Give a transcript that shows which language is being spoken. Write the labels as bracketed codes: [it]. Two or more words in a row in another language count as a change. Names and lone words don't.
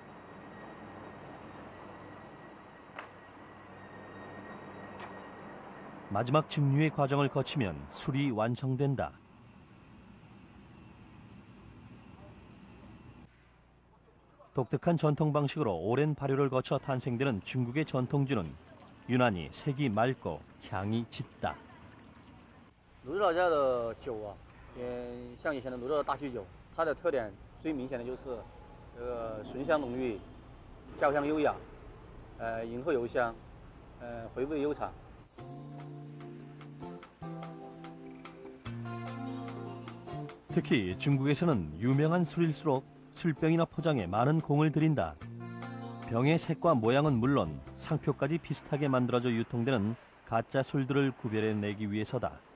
[ko] 마지막 증류의 과정을 거치면 술이 완성된다. 독특한 전통 방식으로 오랜 발효를 거쳐 탄생되는 중국의 전통주는 유난히 색이 맑고 향이 짙다. [zh] 鲁智老窖的酒啊，像以前的鲁智的大曲酒，它的特点最明显的就是醇香浓郁，焦香优雅，饮后油香，回味悠长。 [ko] 특히 중국에서는 유명한 술일수록 술병이나 포장에 많은 공을 들인다. 병의 색과 모양은 물론 상표까지 비슷하게 만들어져 유통되는 가짜 술들을 구별해내기 위해서다.